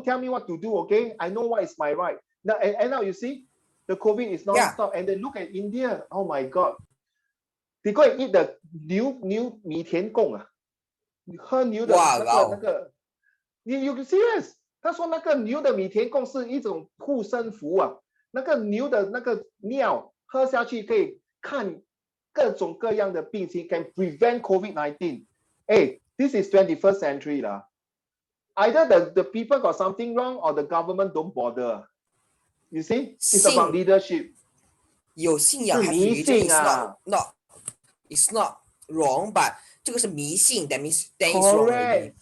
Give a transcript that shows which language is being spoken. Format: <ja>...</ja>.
<en>Don't tell me what to do, okay? I know what is my right. Now, and now you see, the COVID is non-stop. And then look at India. Oh my God. They go and eat the</en> <zh>牛米田共喝牛的那个</zh> <en>You serious？</en> <zh>他说那个牛的米田共是一种护身符那个牛的那个尿喝下去可以看各种各样的病情 ，</zh> <en>can prevent COVID-19. Hey, this is 21st century Either the people got something wrong or the government don't bother. You see, it's about leadership.</en> <zh>有信仰</zh> <en>have religion is not wrong, but</en> <zh>这个是迷信</zh> <en>that means that is wrong already.</en>